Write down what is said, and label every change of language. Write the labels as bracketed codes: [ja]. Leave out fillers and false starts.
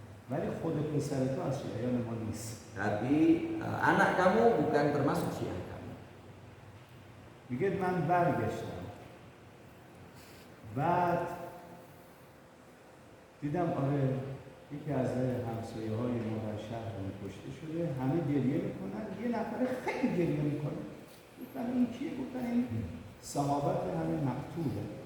[fa] ولی خود پسر تو از شیعیان ما نیست. [id] Tapi anak kamu bukan termasuk Syiah kamu. [fa] میگه من برگشتم بعد دیدم آره یکی از همسایه های ما در شهر کشته شده، همه گریه میکنن، یه نفر خیلی گریه میکنه. گفتم این کیه؟ گفتن این صحابت همین مقتوله.